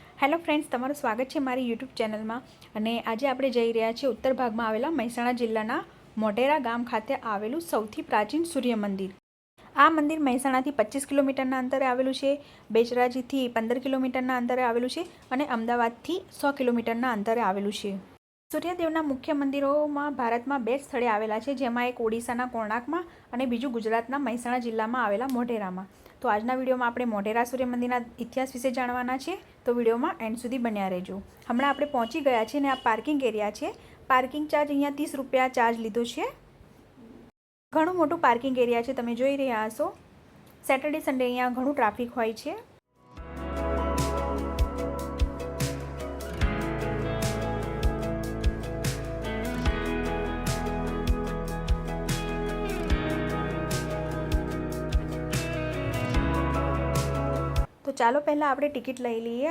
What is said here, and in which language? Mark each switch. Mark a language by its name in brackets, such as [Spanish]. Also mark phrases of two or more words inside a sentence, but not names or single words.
[English] Hello friends, [Gujarati] તમારું સ્વાગત છે મારી [English] YouTube channel [Gujarati] માં। અને આજે આપણે જઈ રહ્યા છીએ ઉત્તર ભાગમાં આવેલા મહેસાણા જિલ્લાના મોઢેરા ગામ ખાતે આવેલું સૌથી પ્રાચીન સૂર્ય મંદિર। આ મંદિર મહેસાણાથી 25 કિલોમીટરના અંતરે આવેલું છે, બેચરાજીથી 15 કિલોમીટરના અંતરે આવેલું છે અને અમદાવાદથી 100 કિલોમીટરના અંતરે આવેલું છે। સૂર્યદેવના મુખ્ય મંદિરોમાં ભારતમાં બે સ્થળે આવેલા છે, જેમાં એક ઓડિશાના કોણાર્કમાં અને બીજું ગુજરાતના મહેસાણા જિલ્લામાં આવેલા મોઢેરામાં। તો આજના વિડિયોમાં આપણે મોઢેરા સૂર્ય મંદિરના ઇતિહાસ વિષે જાણવાના છે, તો વિડિયોમાં એન્ડ સુધી બન્યા રહેજો। હમણાં આપણે પહોંચી ગયા છે ને આ [English] parking area [Gujarati] छे। [English] parking charge [Gujarati] અહીંયા 30 રૂપિયા ચાર્જ લીધો છે। ઘણું મોટું [English] parking area [Gujarati] છે, તમે જોઈ રહ્યા હશો। [English] Saturday Sunday [Gujarati] અહીંયા ઘણું ટ્રાફિક હોય છે। તો ચાલો પહેલા આપણે ટિકિટ લઈ લઈએ।